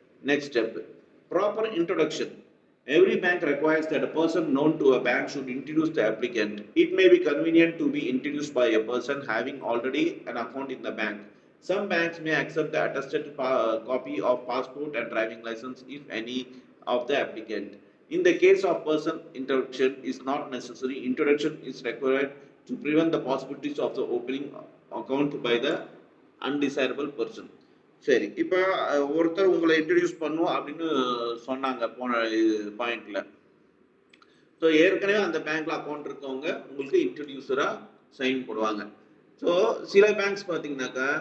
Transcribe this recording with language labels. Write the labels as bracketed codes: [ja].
[en] Next step, proper introduction. Every bank requires that a person known to a bank should introduce the applicant. It may be convenient to be introduced by a person having already an account in the bank. Some banks may accept the attested copy of passport and driving license if any of the applicant. In the case of person introduction is not necessary, introduction is required to prevent the possibilities of the opening account by the undesirable person. [ta] சரி, இப்போ ஒருத்தர் உங்களை introduce பண்ணுவோம் அப்படின்னு சொன்னாங்க போன பாயிண்ட்ல. So ஏற்கனவே அந்த பேங்க்ல அக்கௌண்ட் இருக்கவங்க உங்களுக்கு இன்ட்ரடியூசரா சைன் போடுவாங்க. ஸோ சில பேங்க்ஸ் பார்த்தீங்கன்னாக்கா